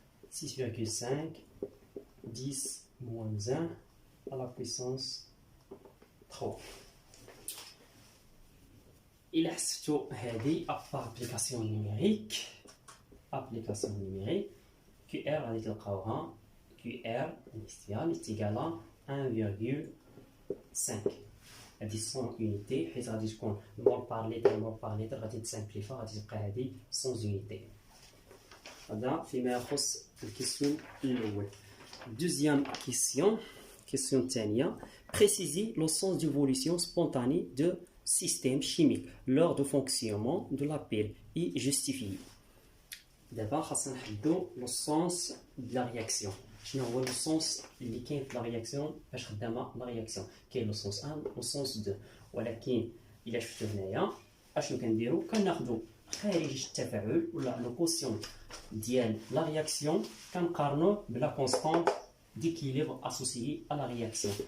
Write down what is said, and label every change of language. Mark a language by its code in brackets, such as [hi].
[fr] 6,5 10 moins 1 à la puissance 3. [ar] إلا حسبتو هذه [fr] application numérique [ar] QR غادي تلقاوها [fr] QR initial est égal à 1,5. [ar] هذه 100 unité حيت غادي تكون مول بار لتر غادي تسامبليفا غادي تبقى هذه 100 unité. هذا فيما يخص الكيسيون الأول. [fr] Deuxième question [ar] الثانية. [fr] Préciser le sens d'évolution spontanée de système chimique lors du fonctionnement de la pile et justifier. [ar] D'abord, خاصنا نحددو لو سونس د لا رياكسيون. شنو هو لو سونس اللي كاين في لا رياكسيون باش خدامه لا رياكسيون؟ كاين لو سونس 1 و سونس 2، ولكن الا شفتو هنايا اشنو كنديرو؟ كناخدو خارج التفاعل ولا لو كوسيون ديال لا رياكسيون كنقارنوه بلا كونستانت ديكيليبر اسوسيي ا لا رياكسيون.